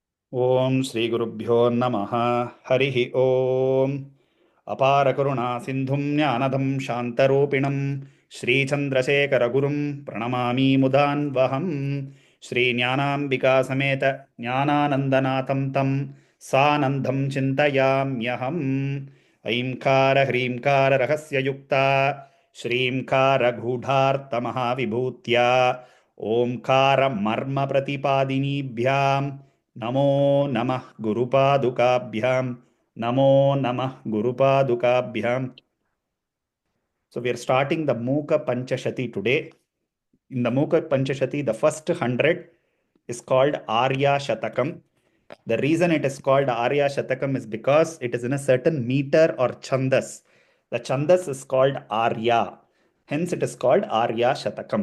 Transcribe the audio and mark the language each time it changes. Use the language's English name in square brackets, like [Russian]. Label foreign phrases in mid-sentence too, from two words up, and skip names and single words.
[Sanskrit] ಓಂ ಶ್ರೀ ಗುರುಭ್ಯೋ ನಮಃ. ಹರಿ ಓಂ. ಅಪಾರ ಕರುಣಾ ಸಿಂಧುಂ ಜ್ಞಾನದಂ ಶಾಂತರೂಪಿಣಂ ಶ್ರೀಚಂದ್ರಶೇಖರ ಗುರುಂ ಪ್ರಣಮಾಮಿ ಮುದಾನ್ವಹಂ. ಶ್ರೀ ಜ್ಞಾನಾಂಬಿಕಾ ಸಮೇತ ಜ್ಞಾನಾನಂದನಾಥಂ ತಂ ಸಾನಂದಂ ಚಿಂತಯಾಮ್ಯಹಂ. ಐಂಕಾರ ಹ್ರೀಂಕಾರ ರಹಸ್ಯಯುಕ್ತ ಶ್ರೀಂಕಾರ ಗೂಢಾರ್ಥ ಮಹಾವಿಭೂತ್ಯ ಓಂಕಾರ ಮರ್ಮ ಪ್ರತಿಪಾದಿನೀಭ್ಯಾಂ ನಮೋ ನಮಃ ಗುರುಪಾದುಕಾಭ್ಯಾಂ. ನಮೋ ನಮಃ ಗುರುಪಾದುಕಾಭ್ಯಾಂ. [English] So we are starting the Mooka Panchashati today. In the Mooka Panchashati, the first 100 is called Arya Shatakam. The reason it is called Arya Shatakam is because it is in a certain meter or chandas. The chandas is called Arya. Hence it is called Arya Shatakam.